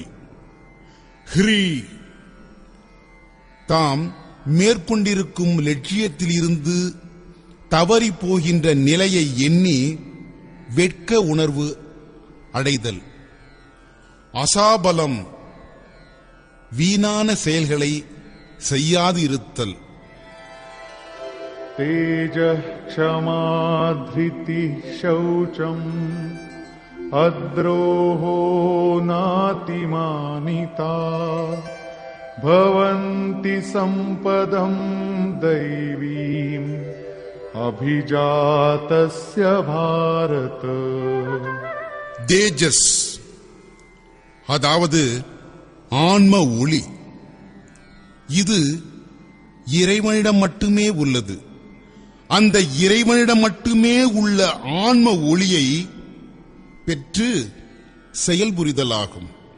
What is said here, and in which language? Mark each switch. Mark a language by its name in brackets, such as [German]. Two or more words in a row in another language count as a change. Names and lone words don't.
[Tamil] ஹ்ரீ, தாம் மேற்கொண்டிருக்கும் லட்சியத்தில் இருந்து தவறி போகின்ற நிலையை எண்ணி வெட்க உணர்வு அடைதல். அசாபலம், வீணான செயல்களை செய்யாது இருத்தல். [Sanskrit] तेजः क्षमा धृतिः शौचम् अद्रोहो नातिमानिता भवन्ति सम्पदं दैवीम् अभिजातस्य भारत. [Tamil] தேஜஸ், அதாவது ஆன்ம ஒளி, இது இறைவனிடம் மட்டுமே உள்ளது. அந்த இறைவனிடம் மட்டுமே உள்ள ஆன்ம ஒளியை பெற்று செயல்புரிதலாகும்.